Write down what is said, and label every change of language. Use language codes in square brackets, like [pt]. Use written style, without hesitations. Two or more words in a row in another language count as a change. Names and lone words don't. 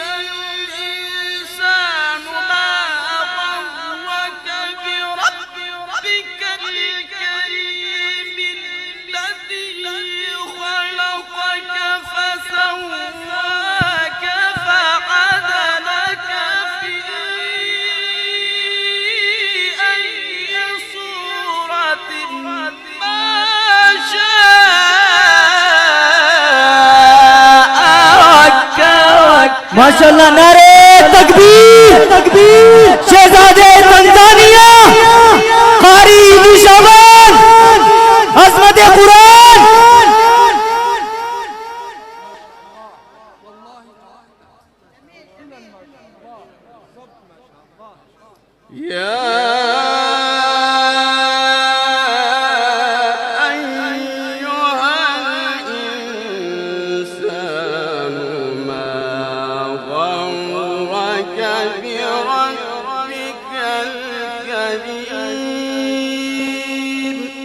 [ar] الإنسان ما غرك بربك الكريم الذي خلقك فسواك فعدلك في أي صورة ما شاء ركبك. ما شاء الله. [ur] نعرہ تکبیر تکبیر. شہزادے تنزانیہ قاری نشان عظمت قرآن. [ar] يا أيها الإنسان ما غرك بربك الكريم.